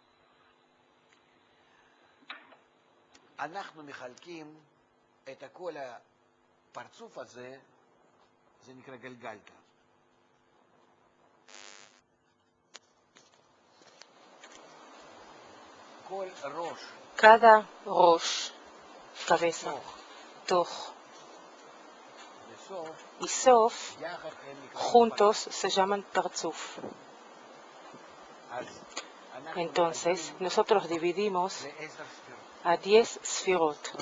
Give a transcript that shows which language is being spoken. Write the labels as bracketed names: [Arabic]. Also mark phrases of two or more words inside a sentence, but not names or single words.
[Hebrew] אנחנו מחלקים את כל הפרצוף הזה, זה נקרא גלגלתא. כל ראש, [Spanish] cada rosh, cabeza, toch y sof, juntos se llaman parzuf. Entonces, nosotros dividimos a 10 sfirot.